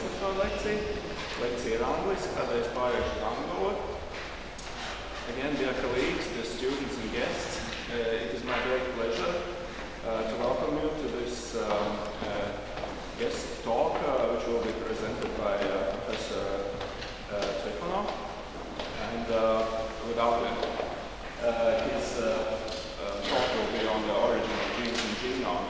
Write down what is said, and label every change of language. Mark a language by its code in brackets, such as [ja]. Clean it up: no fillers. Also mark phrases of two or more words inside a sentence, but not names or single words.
[lv] lekciju. Lekcija ir angliski, tādēļ es pārēšu uz angļu valodu. [en] Again, dear colleagues, dear students and guests, it is my great pleasure to welcome you to this guest talk, which will be presented by Professor Trifonova. And without his talk will be on the origin of genes and genomes.